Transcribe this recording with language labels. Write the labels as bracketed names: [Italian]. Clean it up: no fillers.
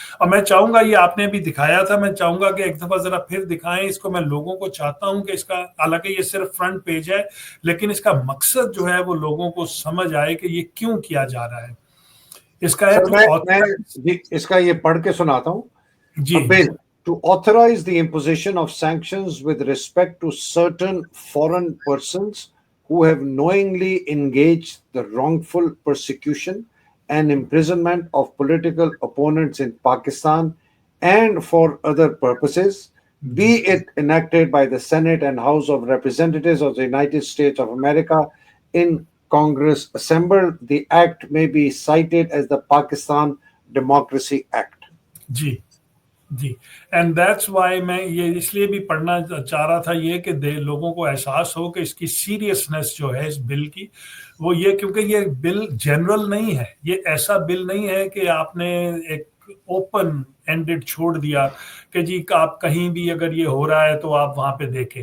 [Urdu] اور میں چاہوں گا، یہ آپ نے بھی دکھایا تھا، میں چاہوں گا کہ ایک دفعہ ذرا پھر دکھائیں اس کو. میں لوگوں کو چاہتا ہوں کہ اس کا، حالانکہ یہ صرف فرنٹ پیج ہے لیکن اس کا مقصد جو ہے وہ لوگوں کو سمجھ آئے کہ یہ کیوں کیا جا رہا ہے. اس کا اس کا یہ پڑھ کے سناتا ہوں جی. [English] To authorize the imposition of sanctions with respect to certain foreign persons who have knowingly engaged the wrongful persecution and imprisonment of political opponents in Pakistan and for other purposes, be it enacted by the Senate and House of Representatives of the United States of America in Congress assembled, the act may be cited as the Pakistan Democracy Act. [Urdu] جی جی. [English] and that's why [Urdu] میں یہ اس لیے بھی پڑھنا چاہ رہا تھا یہ کہ لوگوں کو احساس ہو کہ اس کی سیریسنس جو ہے اس بل کی، وہ یہ کیونکہ یہ بل جنرل نہیں ہے، یہ ایسا بل نہیں ہے کہ آپ نے ایک اوپن اینڈڈ چھوڑ دیا کہ جی آپ کہیں بھی اگر یہ ہو رہا ہے تو آپ وہاں پہ دیکھیں.